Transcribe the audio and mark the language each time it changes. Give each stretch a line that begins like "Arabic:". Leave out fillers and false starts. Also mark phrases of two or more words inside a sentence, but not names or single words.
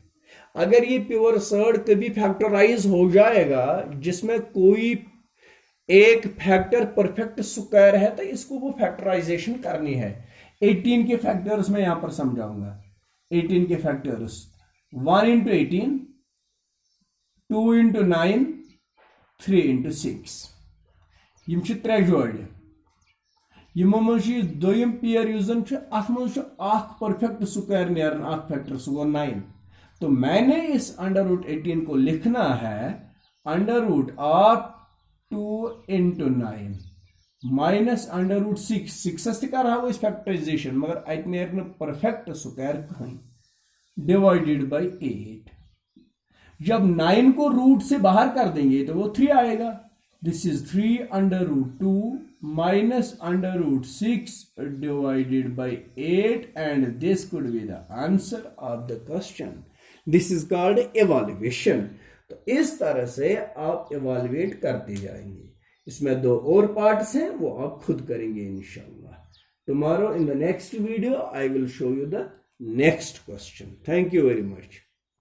Hindi: अगर ये प्योर सर्ड कभी फैक्टराइज हो जाएगा जिसमें कोई एक फैक्टर
English: perfect square
Hindi: है तो इसको वो फैक्टराइजेशन करनी है। 18 के फैक्टर्स में यहां पर समझाऊंगा। 18 के फैक्टर्स 1 इंटू 18, 2 इंटू 9, 3 इंटू 6।
Kashmiri: यम छ त्रे जोड़, यमो मज दोयम पेयर युस जन अथ मज
English: perfect square
Kashmiri: नेरन अथ फैक्टर, सह गो 9।
Hindi: तो मैंने इस √18 को लिखना है √2 इंटू 9 माइनस √6।
Kashmiri: 6 कर फैक्टराइजेशन मगर अत नेर
English: perfect square
Kashmiri: कहीं,
English: divided by
Kashmiri: 8।
Hindi: जब 9 को रूट से बाहर कर देंगे तो वो 3 आएगा।
English: this is 3√2 minus √6 divided by 8 and this could be the answer of the question. this is called evaluation.
Hindi: तो इस तरह से आप इवैल्यूएट करते जाएंगे। इसमें 2 और पार्ट्स हैं, वो आप खुद करेंगे इंशाल्लाह।
English: tomorrow in the next video I will show you the next question. Thank you very much.